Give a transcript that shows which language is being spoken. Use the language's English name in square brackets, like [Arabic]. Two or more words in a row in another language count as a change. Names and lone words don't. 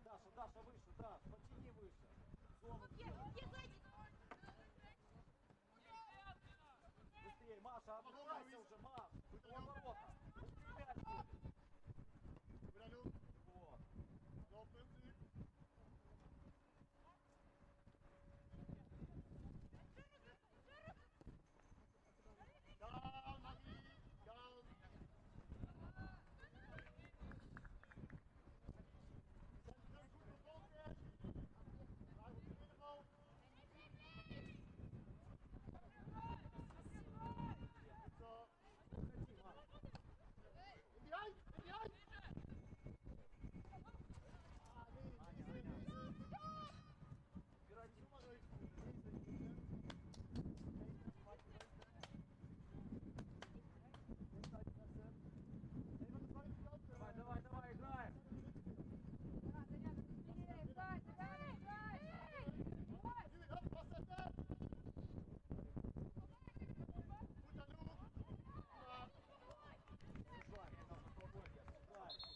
[Russian] Даша, выше, Даш, потяни выше. Зону сделай. Быстрее, Маша, открывайся уже, Маш. У ворота. Быстрее мяч будет. Вот. [English] Down, Maggie, down. [Dutch] Zet terug, goed gevolgd. Draai op de middenbal. Goed zo. In die eind, in die eind. Ah, nee, deze. [Russian] Убирайте. [Dutch] Doe maar even. [Russian] Давай, давай, давай, играем. [Dutch] Nu, hup, vastzetten. Goed aan Loek. Maar [Russian] Ужай, я там на свободе. Ужай.